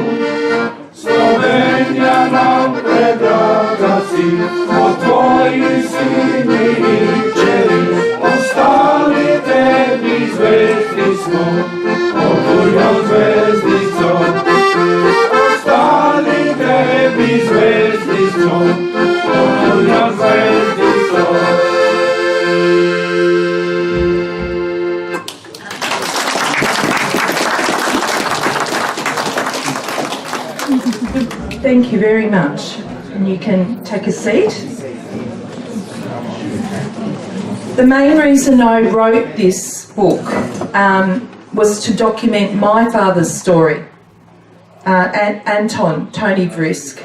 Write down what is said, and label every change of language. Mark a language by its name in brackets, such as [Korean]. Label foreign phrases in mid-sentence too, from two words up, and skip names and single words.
[Slovenian] Slovenija nam predraga si, smo tvoji sini in čeri, ostali tebi zvezdi smo, pod tujo zvezdico. Ostali tebi zvezdi smo, pod tujo zvezdico. [English] Thank you very much. And you can take a seat. The main reason I wrote this book was to document my father's story, Tony Vrisk.